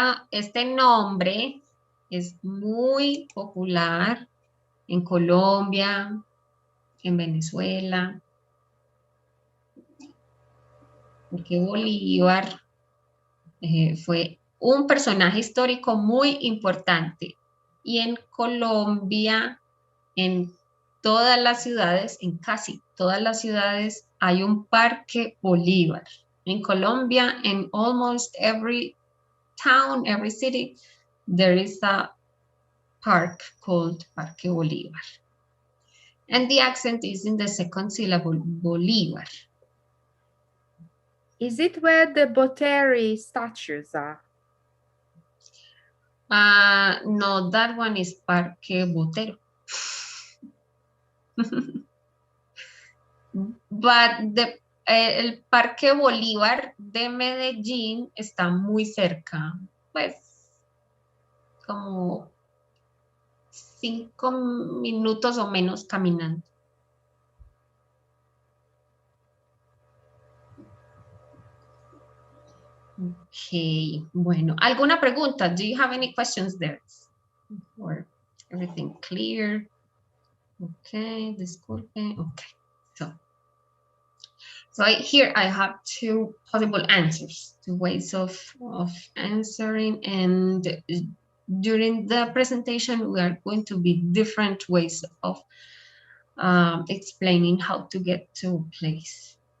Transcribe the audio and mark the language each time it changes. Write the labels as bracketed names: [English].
[Spanish] Este nombre es muy popular en Colombia, en Venezuela, porque Bolívar fue un personaje histórico muy importante. Y en Colombia, en todas las ciudades, en casi todas las ciudades, hay un parque Bolívar. [English] En Colombia, in almost every town, every city, there is a park called Parque Bolívar. And the accent is in the second syllable, Bolívar. Is it where the Boteri statues are? No, that one is Parque Botero. [Spanish] But el Parque Bolívar de Medellín está muy cerca, pues como 5 minutos o menos caminando. Ok, bueno, ¿alguna pregunta? [English] Do you have any questions there? Or everything clear? Okay, disculpe. Okay, so here I have two possible answers, two ways of answering, and during the presentation we are going to be different ways of explaining how to get to a place.